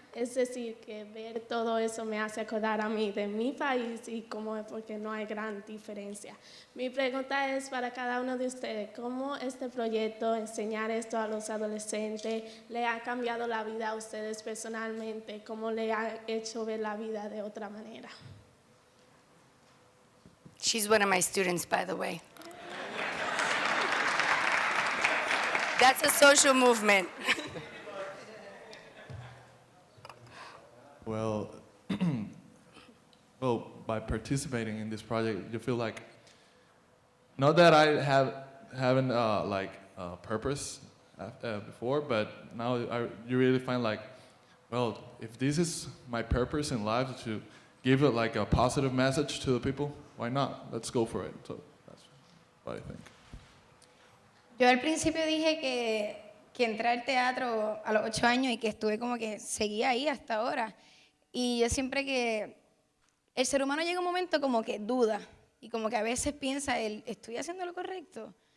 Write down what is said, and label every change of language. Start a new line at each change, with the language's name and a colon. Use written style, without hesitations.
Spanish: Es decir, que ver todo eso me hace acordar a mí de mi país y cómo es porque no hay gran diferencia. Mi pregunta es para cada uno de ustedes, ¿cómo este proyecto, enseñar esto a los adolescentes, le ha cambiado la vida a ustedes personalmente? ¿Cómo le ha hecho ver la vida de otra manera?
English: She's one of my students, by the way. That's a social movement. Well, well, by participating in this project, you feel like, not that I haven't like purpose before, but now you really find like, well, if this is my purpose in life to give it like a positive message to the people, why not? Let's go for it. So that's what I think.
Spanish: Yo al principio dije que entré al teatro a los 8 años y que estuve como que seguía ahí hasta ahora. Y yo siempre que el ser humano llega un momento como que duda y como que a veces piensa, ¿estoy haciendo lo correcto?